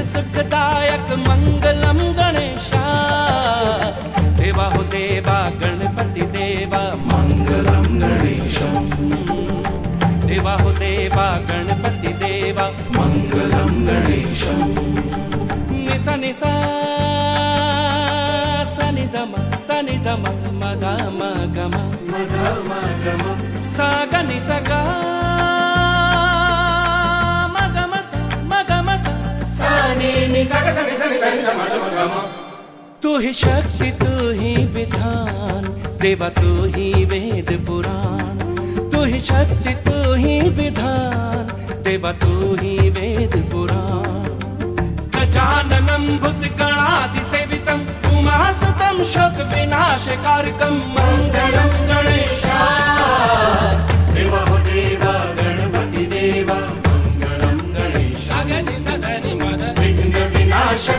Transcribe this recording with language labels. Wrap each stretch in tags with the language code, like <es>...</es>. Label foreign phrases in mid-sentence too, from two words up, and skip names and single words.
<hi>सुखदायक मंगलम गणेशा देवा हो देवा गणपति देवा मंगलम गणेशम देवा हो देवा गणपति देवा मंगलम गणेशम निसा निसा सनि धम मद म गम సాగని సగా మగమస మగమస సాని ని సగ సగ సగ మగమ तू ही शक्ति तू ही विधान देवा तू ही वेद पुराण तू ही शक्ति तू ही विधान देवा तू ही वेद पुराण</hi> <sa>गजाननं भूतगणादिसेवितं उमासुतं शोक विनाशकारकं</sa> <hi>मंगलं गणेशाय देवा हो देवा गणपति देवा मंगलं गणेशाय सगनि मद विघ्न विनाशक</hi>